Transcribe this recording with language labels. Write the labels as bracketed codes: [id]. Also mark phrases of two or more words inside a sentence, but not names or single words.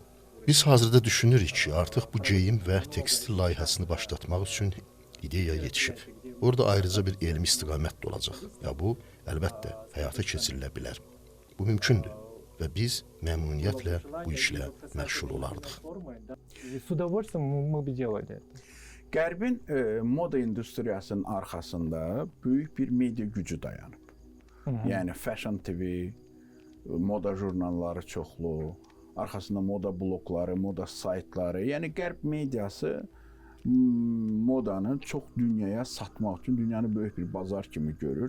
[az] Biz hazırda düşünürük ki, artıq bu geyim və tekstil layihəsini başlatmaq üçün ideya yetişib. Orada ayrıca bir elmi istiqamət də olacaq. Ya bu, əlbəttə, həyata keçirilə bilər. Bu mümkündür və biz məmnuniyyətlə bu işlə məşğul olardıq. [ru] И с удовольствием мы бы делали это. [az] Qərbin moda industriyasının arxasında böyük bir media gücü dayanıb. Yəni Fashion TV, moda jurnalları çoxlu, arxasında moda blokları, moda saytları. Yəni Qərb mediası modanı çox dünyaya satmaq üçün dünyanı böyük bir bazar kimi görür.